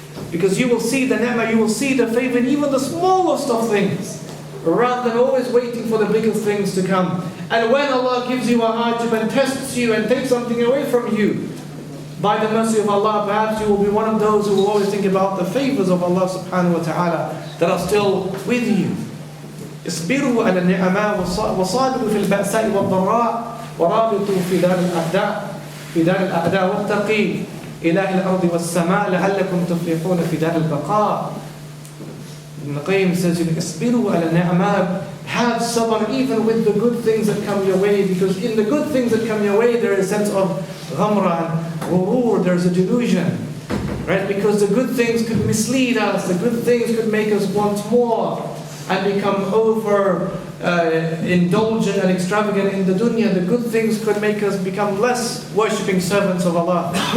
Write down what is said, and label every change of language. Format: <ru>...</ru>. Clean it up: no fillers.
<en>Because you will see the ni'mah, you will see the favor in even the smallest of things, rather than always waiting for the biggest things to come. And when Allah gives you a hardship and tests you and takes something away from you, by the mercy of Allah, perhaps you will be one of those who will always think about the favors of Allah subhanahu wa ta'ala that are still with you.</en> <ar>اصبروا على النعماء وصابروا في البأساء والضراء ورابطوا في دار الأعداء واتقي إله الأرض والسماء لعلكم تفلحون في دار البقاء.</ar> <en>Ibn Qayyim says,</en> <ar>اصبروا على النعماء,</ar> <en>have sabr even with the good things that come your way, because in the good things that come your way there is a sense of ghamra and ghurur, there's a delusion, right? Because the good things could mislead us, the good things could make us want more and become over indulgent and extravagant in the dunya. The good things could make us become less worshipping servants of Allah.</en>